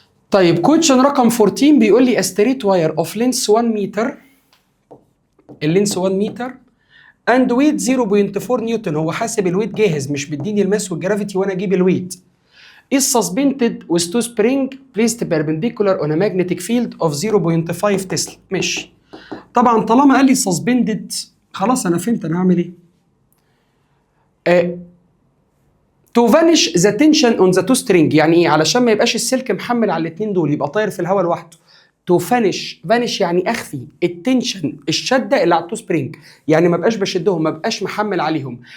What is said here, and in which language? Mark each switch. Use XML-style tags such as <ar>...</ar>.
<ar>طيب كويشن رقم 14 بيقول لي</ar> <en>a straight wire of length 1</en> <ar>متر، اللينس 1 متر</ar> <en>and weight 0.4</en> <ar>نيوتن، هو حاسب الويت جاهز مش بيديني الماس والجرافيتي وانا اجيب الويت.</ar> <en>is suspended with two spring placed perpendicular on a magnetic field of 0.5 tesla.</en> <ar>ماشي. طبعا طالما قال لي suspended خلاص انا فهمت انا هعمل ايه.</ar> <en>to vanish the tension on the two string،</en> <ar>يعني ايه؟ علشان ما يبقاش السلك محمل على الاثنين دول، يبقى طاير في الهواء لوحده.</ar> <en>to vanish</en> <ar>يعني اخفي التنشن، الشده اللي على التو سبرينج، يعني ما بقاش بشدهم، ما بقاش محمل عليهم.</ar>